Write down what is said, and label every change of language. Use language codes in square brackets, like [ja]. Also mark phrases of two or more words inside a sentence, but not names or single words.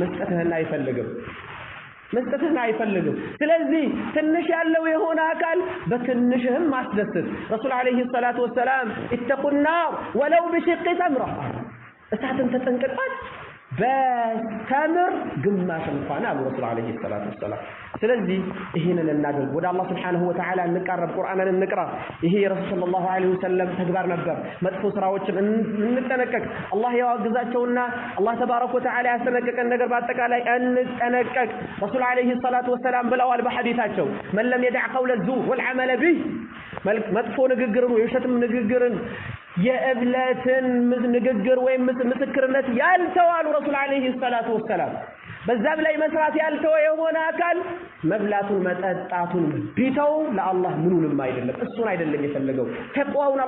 [am] መስጠትህን አይፈልግም ስለዚህ ትንሽ ያለው የሆነ አካል በትንሽህም ማስደሰት ረሱል [ar] عليه الصلاة والسلام اتقوا النار ولو بشق تمره [am] እሳትን ተጠንቀቋት በተምር ግማሽ እንኳን አሉ ረሱል [ar] عليه الصلاة والسلام [am] ስለዚህ ይሄንን እናድርግ ወደ አላህ [ar] سبحانه وتعالى [am] እንቀርብ ቁርአንን እንቅራ ይሄ የረሱል [ar] صلى الله عليه وسلم [am] ተግባር ነበር መጥፎ ስራዎችን እንጠነቀቅ አላህ ያዋግዛቸውና አላህ [ar] تبارك وتعالى [am] ያስተነቀቀን ነገር በአጠቃላይ እንጠነቀቅ ረሱል [ar] عليه الصلاة والسلام [am] ብለዋል በሐዲታቸው [ar] من لم يدع قول الزور والعمل به [am] መጥፎ ንግግርን የውሸትም ንግግርን የእብለትን ንግግር ወይም ምስክርነት ያልተዋሉ ረሱል [ar] عليه الصلاة والسلام [am] በዛም ላይ መስራት ያልተው የሆነ አካል መብላቱን መጠጣቱን ቢተው ለአላህ ምኑንም አይደለም እሱን አይደለም የፈለገው ተቋውን